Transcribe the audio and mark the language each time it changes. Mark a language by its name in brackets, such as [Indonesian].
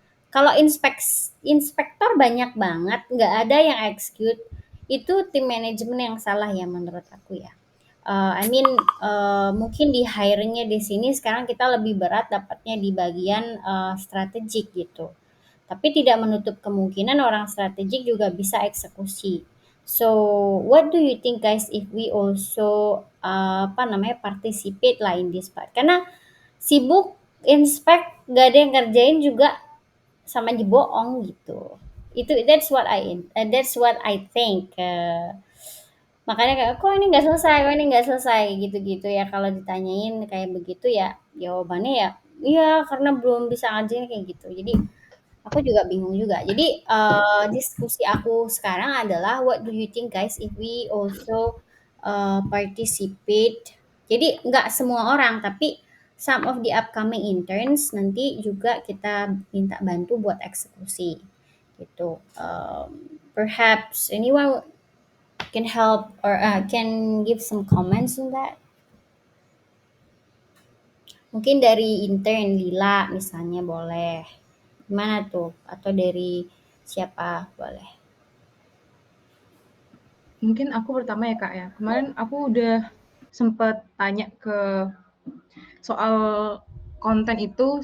[Indonesian] Kalau inspektor banyak banget, nggak ada yang execute, itu tim manajemen yang salah ya menurut aku ya. [English] I mean, [Indonesian] mungkin di hiring-nya di sini sekarang kita lebih berat dapatnya di bagian strategik gitu. Tapi tidak menutup kemungkinan orang strategik juga bisa eksekusi. [English] So, what do you think guys if we also participate lah in this part? [Indonesian] Karena sibuk inspect gak ada yang ngerjain juga sama aja bohong gitu. Itu [English] that's what I think. [Indonesian] Makanya kayak kok ini nggak selesai, kok ini nggak selesai gitu-gitu ya. Kalau ditanyain kayak begitu ya jawabannya ya iya karena belum bisa ngajarin kayak gitu. Jadi aku juga bingung juga. Jadi diskusi aku sekarang adalah [English] what do you think guys if we also participate. [Indonesian] Jadi nggak semua orang tapi [English] some of the upcoming interns [Indonesian] nanti juga kita minta bantu buat eksekusi gitu. [English] Perhaps anyone can help or can give some comments on that. [Indonesian] Mungkin dari intern Lila misalnya boleh. Gimana tuh? Atau dari siapa boleh? Mungkin aku pertama ya Kak ya. Kemarin aku udah sempet tanya ke soal konten itu.